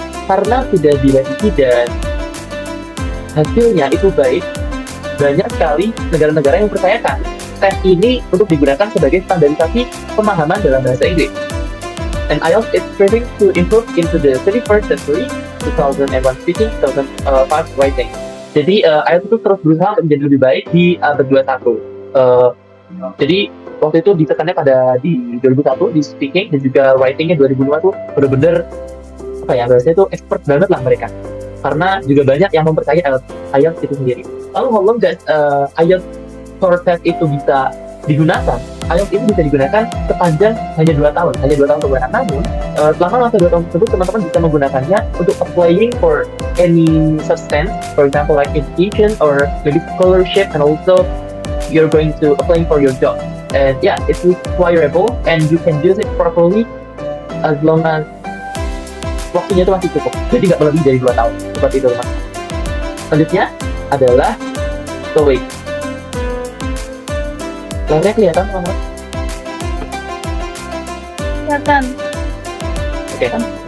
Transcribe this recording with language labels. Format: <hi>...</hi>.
<id>Karena sudah direvisi dan hasilnya itu baik, banyak sekali negara-negara yang percayakan tes ini untuk digunakan sebagai standarisasi pemahaman dalam bahasa Inggris.</id> <en>And IELTS is striving to improve into the 21st century, 2001 speaking, 2005 writing.</en> <id>Jadi IELTS itu terus berusaha untuk menjadi lebih baik di abad 21. Jadi waktu itu ditekannya di 2001 di speaking dan juga writingnya 2005 tuh benar-benar bahasanya itu expert banget lah mereka. Karena juga banyak yang mempercayai IELTS itu sendiri. Lalu</id> <en>how long that IELTS core test</en> <id>itu bisa digunakan? IELTS itu bisa digunakan sepanjang hanya 2 tahun penggunaan. Namun selama masa 2 tahun tersebut teman-teman bisa menggunakannya untuk</id> <en>applying for any substance, for example like education or maybe scholarship, and also you're going to applying for your job. And yeah, it's requireable and you can use it properly as long as</en> <id>waktunya itu masih cukup. Jadi nggak lebih dari 2 tahun. Seperti itu, teman. Selanjutnya adalah TOEIC. Layarnya kelihatan, teman-teman? Kelihatan. Oke, kan?</id>